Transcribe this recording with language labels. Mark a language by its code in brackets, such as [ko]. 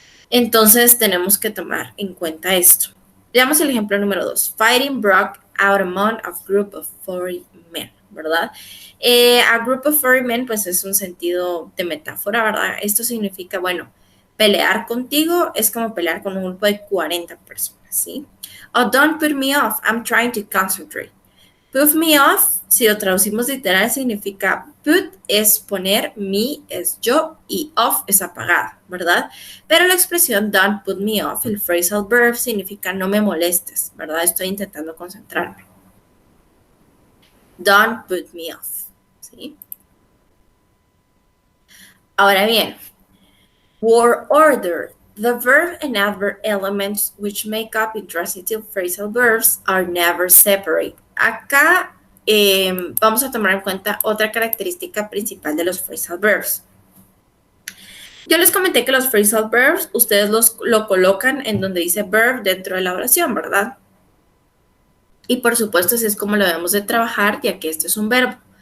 [es] Entonces tenemos que tomar en cuenta esto. Veamos el ejemplo número 2. [en] Fighting broke out among a group of 40 men. [es] ¿verdad? [en] A group of furry men, [es] pues es un sentido de metáfora, ¿verdad? Esto significa, bueno, pelear contigo es como pelear con un grupo de 40 personas, ¿sí? [en] O don't put me off, I'm trying to concentrate. [es] Put me off, si lo traducimos literal, significa put es poner, me es yo y off es apagado, ¿verdad? Pero la expresión don't put me off, el phrasal verb, significa no me molestes, ¿verdad? Estoy intentando concentrarme. [en] Don't put me off, ¿sí? [es] Ahora bien, word order. [en] The verb and adverb elements which make up intransitive phrasal verbs are never separate. [es] Acá vamos a tomar en cuenta otra característica principal de los phrasal verbs. Yo les comenté que los phrasal verbs ustedes lo colocan en donde dice verb dentro de la oración, ¿verdad? Y por supuesto así es como lo debemos de trabajar, ya que este es un verbo.